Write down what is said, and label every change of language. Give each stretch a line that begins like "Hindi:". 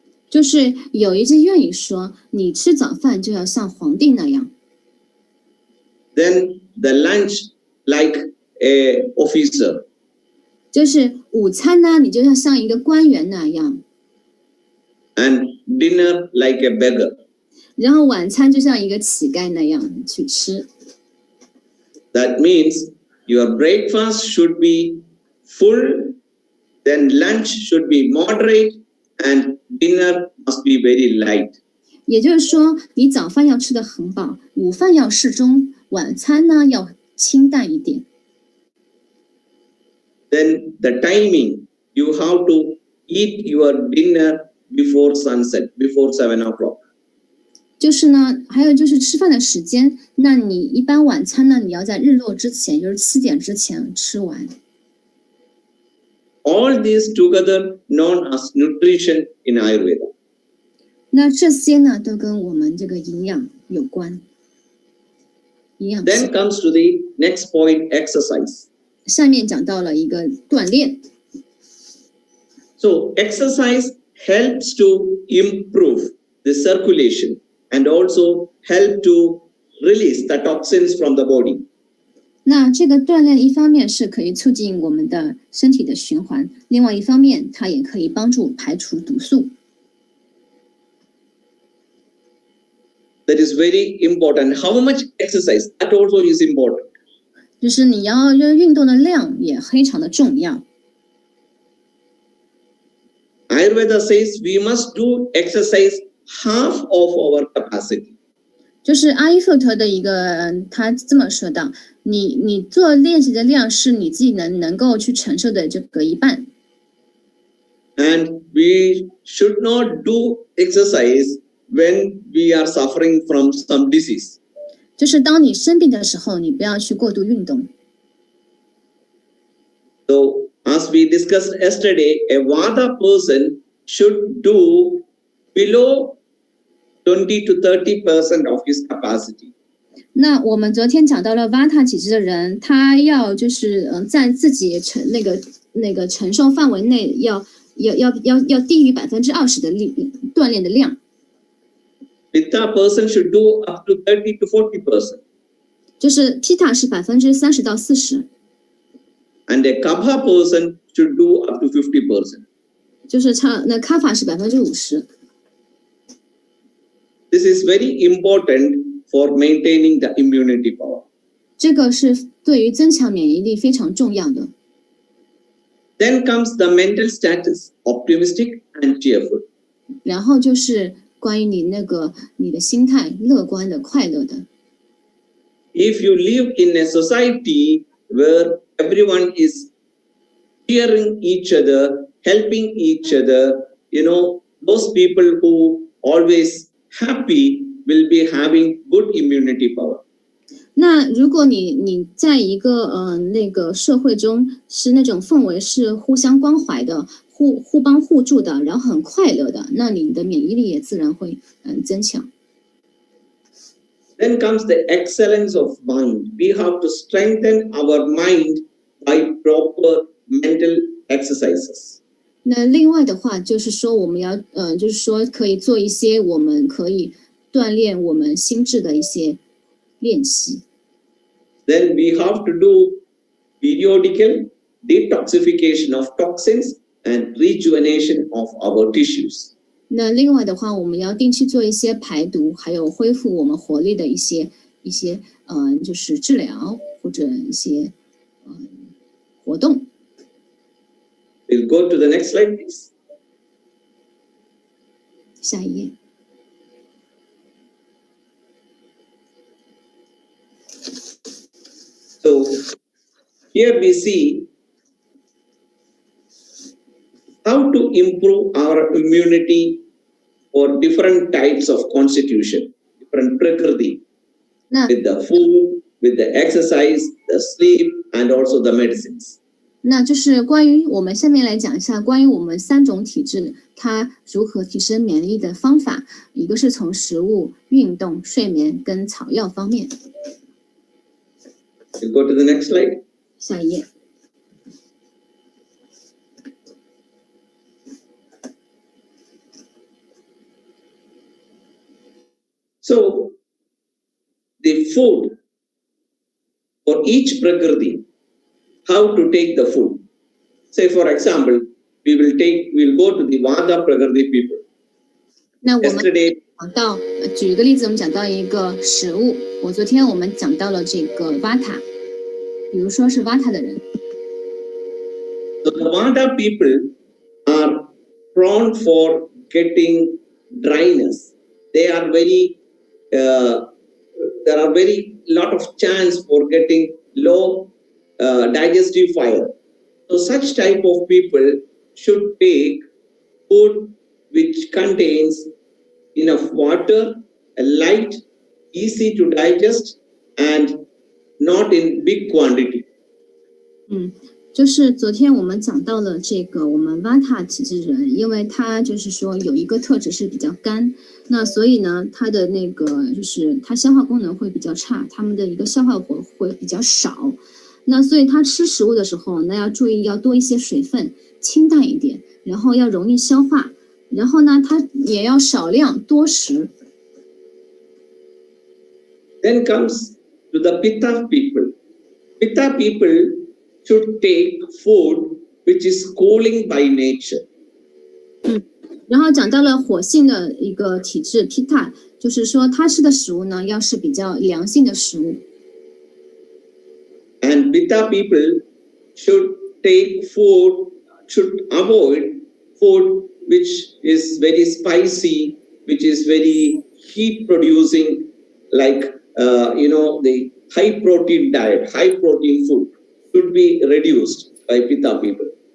Chinese: 就是有一句谚语说，你吃早饭就要像皇帝那样。
English: Then the lunch like a officer.
Chinese: 就是午餐呢，你就要像一个官员那样。
English: And dinner like a beggar.
Chinese: 然后晚餐就像一个乞丐那样去吃。
English: That means your breakfast should be full, then lunch should be moderate, and dinner must be very light.
Chinese: 也就是说，你早饭要吃得很饱，午饭要适中，晚餐呢要清淡一点。
English: Then the timing, you have to eat your dinner before sunset, before 7 o'clock.
Chinese: 就是呢，还有就是吃饭的时间，那你一般晚餐呢，你要在日落之前，就是7点之前吃完。
English: All these together known as nutrition in Ayurveda.
Chinese: 那这些呢，都跟我们这个营养有关。营养。
English: Then comes to the next point, exercise.
Chinese: 下面讲到了一个锻炼。
English: So exercise helps to improve the circulation and also help to release the toxins from the body.
Chinese: 那这个锻炼一方面是可以促进我们的身体的循环，另外一方面它也可以帮助排除毒素。
English: That is very important. How much exercise? That also is important.
Chinese: 就是你要运动的量也非常的重要。
English: Ayurveda says we must do exercise half of our capacity.
Chinese: 就是阿育吠陀的一个，他这么说道：你做练习的量是你自己能够去承受的这个一半。
English: And we should not do exercise when we are suffering from some disease.
Chinese: 就是当你生病的时候，你不要去过度运动。
English: So, as we discussed yesterday, a Vata person should do below 20 to 30% of his capacity.
Chinese: 那我们昨天讲到了 Vata 体质的人，他要就是在自己那个承受范围内要低于20%的锻炼的量。
English: Pitta person should do up to 30 to 40%.
Chinese: 就是 Pitta 是30%到40%。
English: And a Kapha person should do up to 50%.
Chinese: 就是那 Kapha 是50%。
English: This is very important for maintaining the immunity power.
Chinese: 这个是对于增强免疫力非常重要的。
English: Then comes the mental status, optimistic and cheerful.
Chinese: 然后就是关于你的心态，乐观的、快乐的。
English: If you live in a society where everyone is cheering each other, helping each other, those people who always happy will be having good immunity power.
Chinese: 那如果你在一个那个社会中是那种氛围是互相关怀的、互帮互助的，然后很快乐的，那你的免疫力也自然会增强。
English: Then comes the excellence of mind. We have to strengthen our mind by proper mental exercises.
Chinese: 那另外的话，就是说我们要就是说可以做一些我们可以锻炼我们心智的一些练习。
English: Then we have to do periodical detoxification of toxins and rejuvenation of our tissues.
Chinese: 那另外的话，我们要定期做一些排毒，还有恢复我们活力的一些就是治疗或者一些活动。
English: We'll go to the next slide, please.
Chinese: 下一页。
English: So here we see how to improve our immunity for different types of constitution, different prakriti, with the food, with the exercise, the sleep, and also the medicines.
Chinese: 那就是关于我们下面来讲一下关于我们3种体质它如何提升免疫力的方法，一个是从食物、运动、睡眠跟草药方面。
English: We'll go to the next slide.
Chinese: 下一页。
English: So, the food for each prakriti, how to take the food. Say, for example, we'll go to the Vata prakriti people.
Chinese: 那我们
English: Yesterday,
Chinese: 讲到，举一个例子，我们讲到一个食物。昨天我们讲到了这个 Vata， 比如说是 Vata 的人。
English: So the Vata people are prone for getting dryness. There are very lot of chance for getting low digestive fire. So such type of people should take food which contains enough water, light, easy to digest, and not in big quantity.
Chinese: 就是昨天我们讲到了这个我们 Vata 体质人，因为他就是说有一个特质是比较干，那所以呢，他的那个就是他消化功能会比较差，他们的一个消化活会比较少，那所以他吃食物的时候，那要注意要多一些水分，清淡一点，然后要容易消化，然后呢，他也要少量多食。
English: Then comes to the Pitta people. Pitta people should take food which is cooling by nature.
Chinese: 然后讲到了火性的一个体质 Pitta， 就是说他吃的食物呢，要是比较凉性的食物。
English: And Pitta people should avoid food which is very spicy, which is very heat producing, like the high protein diet, high protein food should be reduced by Pitta people.